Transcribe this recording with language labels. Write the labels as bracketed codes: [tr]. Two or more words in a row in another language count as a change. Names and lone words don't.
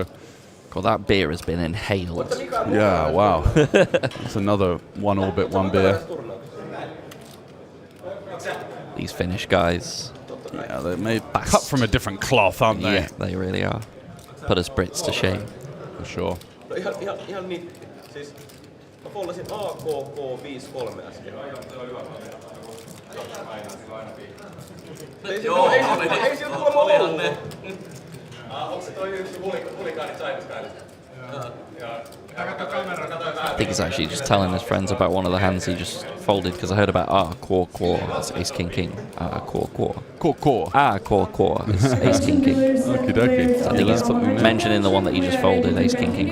[en] God, that beer has been inhaled. yeah, wow, it's another one orbit, one beer. These Finnish guys. Yeah, they're made cut from a different cloth, aren't they? Yeah, they really are. Put us Brits to shame. For sure. [fi] No ihan niin. Siis mä follasin AKK 5-3 äsken. Ei siellä kuulemma ollut. Onko se toi yksi hulikaani Chinese [en] I think he's actually just telling his friends about one of the hands he just folded, because I heard about quar. It's ace king king. Quar. Core. Quar. It's ace king king. Okie dokie. I think he's something new. mentioning the one that you just folded, ace king king